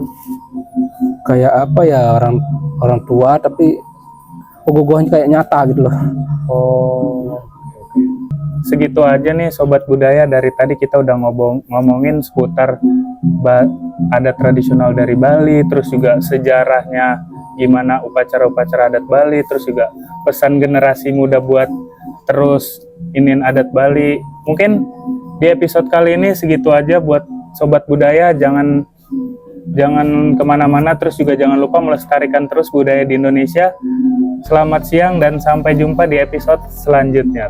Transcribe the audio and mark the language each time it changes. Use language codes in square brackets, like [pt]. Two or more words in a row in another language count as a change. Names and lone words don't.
[id] Kayak apa ya, orang tua tapi ogoh-ogohnya kayak nyata gitu loh. Oh, segitu aja nih Sobat Budaya. Dari tadi kita udah ngomongin seputar adat tradisional dari Bali, terus juga sejarahnya gimana upacara-upacara adat Bali, terus juga pesan generasi muda buat terus iniin adat Bali. Mungkin di episode kali ini segitu aja buat Sobat Budaya. Jangan kemana-mana, terus juga jangan lupa melestarikan terus budaya di Indonesia. Selamat siang dan sampai jumpa di episode selanjutnya.